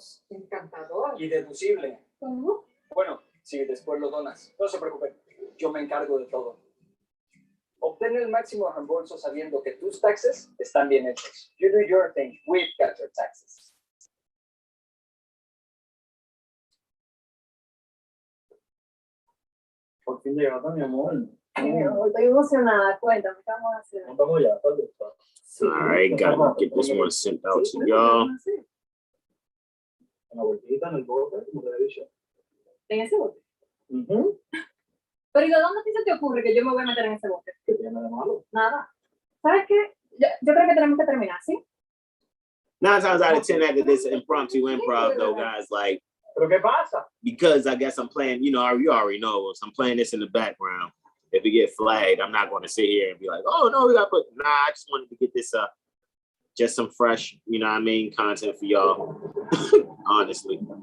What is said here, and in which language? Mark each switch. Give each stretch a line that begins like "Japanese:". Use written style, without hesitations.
Spanish: Encantador. Y deducible. ¿Cómo? Bueno, si después lo donas, no se preocupen, yo me encargo de todo. Obtén el máximo reembolso sabiendo que tus taxes están bien hechos.
English: You do your thing, we've got your taxes.
Spanish: Por fin llegaste, mi amor. Estoy emocionada, cuéntame, ¿qué vamos a hacer? Vamos ya, ¿dónde está?
English: All right, gotta get this one sent out to y'all.
Spanish: Una vueltita en el bote, como te he dicho. ¿En ese bote? Pero ¿y de dónde se te ocurre que yo me voy a meter en ese bote? ¿Qué tiene de malo? Nada. ¿Sabes qué? Yo creo que tenemos que terminar, ¿sí?
English: 9 times out of 10 after this impromptu improv, though, guys, like,
Spanish: ¿Pero qué pasa?
English: because I guess I'm playing, you already know, so I'm playing this in the background. If it get flagged, I'm not going to sit here and be like, oh, no, we got to put, nah, I just wanted to get this just some fresh, you know what I mean, content for y'all, honestly.